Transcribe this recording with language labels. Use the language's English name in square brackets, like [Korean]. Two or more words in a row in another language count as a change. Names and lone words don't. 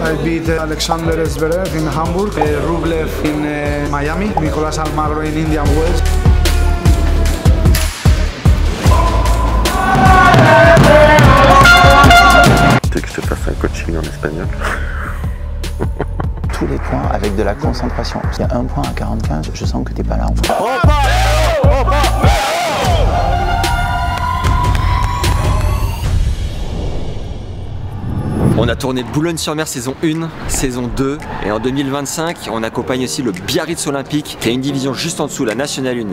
[English] beat Alexander Zverev in Hamburg, Rublev in Miami, Nicolas Almagro in Indian Wells. [French] Tu veux que je te fasse un coaching en espagnol? Tous les points avec de la concentration. S'il y a un point à 45, je sens que t'es pas là en fait. On a tourné Boulogne-sur-Mer saison 1, saison 2 et en 2025 on accompagne aussi le Biarritz Olympique qui est une division juste en dessous, la National 1.